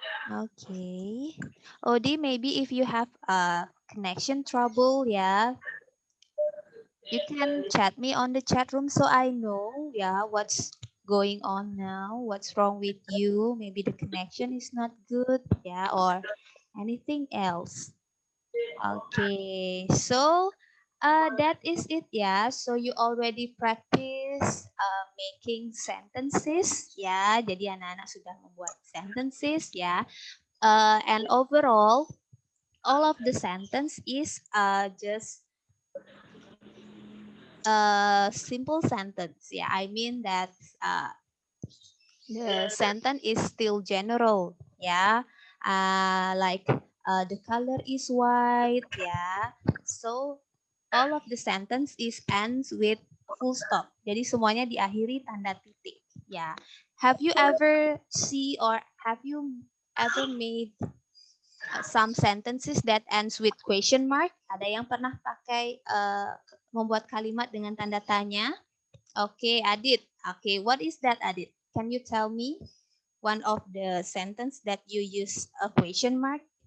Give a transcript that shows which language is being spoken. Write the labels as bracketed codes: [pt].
[en] Okay. Odi, maybe if you have a connection trouble, yeah, you can chat me on the chat room so I know, yeah, what's going on now, what's wrong with you. Maybe the connection is not good, yeah, or anything else. Okay, so that is it, yeah. So you already practice making sentences, ya. [id] Jadi anak-anak sudah membuat sentences, ya. [en] And overall, all of the sentence is just a simple sentence. Yeah, I mean that the sentence is still general. Yeah, like the color is white. Yeah, so all of the sentence is ends with full stop. [id] Jadi semuanya diakhiri tanda titik. [en] Yeah, have you ever see or have you ever made some sentences that ends with question mark? [id] Ada yang pernah pakai membuat kalimat dengan tanda tanya? [en] Okay, Adit. Okay, what is that, Adit? Can you tell me one of the sentence that you use a question mark?